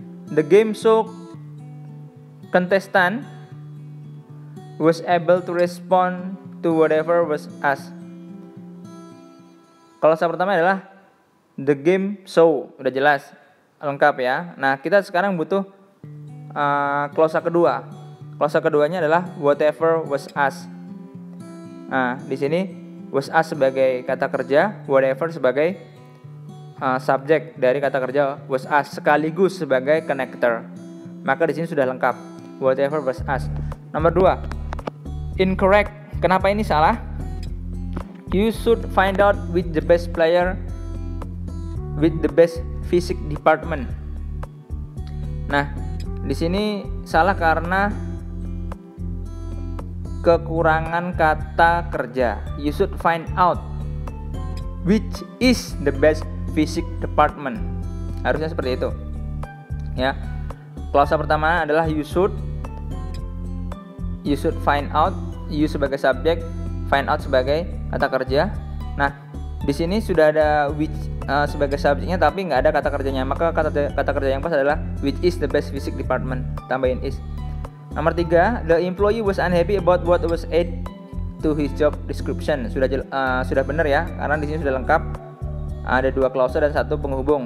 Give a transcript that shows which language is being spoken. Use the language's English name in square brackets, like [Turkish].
[English] The game show contestant was able to respond to whatever was asked. [Indonesian] Klausa pertama adalah [English] the game show, [Indonesian] udah jelas, lengkap ya. Nah, kita sekarang butuh klausa kedua. Klausa keduanya adalah [English] whatever was asked. [Indonesian] Nah, di sini was asked sebagai kata kerja, whatever sebagai subjek dari kata kerja was asked sekaligus sebagai connector. Maka di sini sudah lengkap. [English] Whatever was asked. [Indonesian] Nomor 2, incorrect. Kenapa ini salah? [English] You should find out which the best player with the best physics department. [Indonesian] Nah, di sini salah karena kekurangan kata kerja. [English] You should find out which is the best physics department. [Indonesian] Harusnya seperti itu. Ya. Klausa pertama adalah [English] you should find out. [Indonesian] You sebagai subjek, find out sebagai kata kerja. Nah, di sini sudah ada which sebagai subjeknya tapi nggak ada kata kerjanya. Maka kata kerja yang pas adalah [English] which is the best physics department. [Indonesian] Tambahin is. Nomor 3, [English] the employee was unhappy about what was added to his job description. [Indonesian] Sudah benar ya, karena di sini sudah lengkap. Ada 2 klausa dan 1 penghubung.